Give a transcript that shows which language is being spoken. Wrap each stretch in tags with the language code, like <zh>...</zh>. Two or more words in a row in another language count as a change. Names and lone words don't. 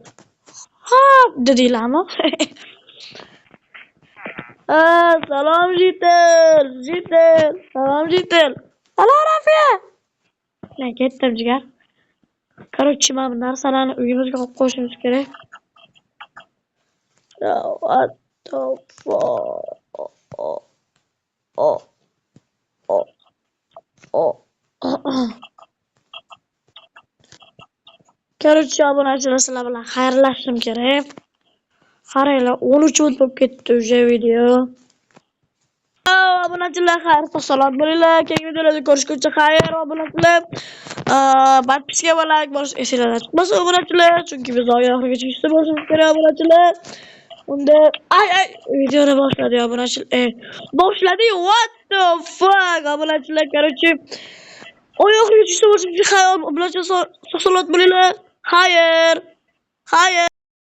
<uz>Ha, dedinglarmi? Salom Jitel. Salom Jitel. Salom Rafiya. Men ketdim jigar. Короче, mana bu narsalarni uyimizga olib qo'yishimiz kerak.</uz> <en>What the fuck?</en> <uz>Короче, obunachilar sizlar bilan xayrlashishim kerak. Qaranglar, 13 minut bo'lib ketdi o'sha video. Obunachilar, xayr, salomat bo'linglar. Keyingi videolarda ko'rishguncha xayr, obunachilar. Подписка va like bosish esingizdan chiqmasin, obunachilar, chunki biz oxirigacha yuzta bo'lishimiz kerak, obunachilar. Unda videoni boshladi obunachilar. Boshladi,</uz> <en>what the fuck,</en> <uz>obunachilar, короче. Oxirigacha yuzta bo'lishimiz kerak, obunachilar, salomat bo'linglar. Xayr.</uz>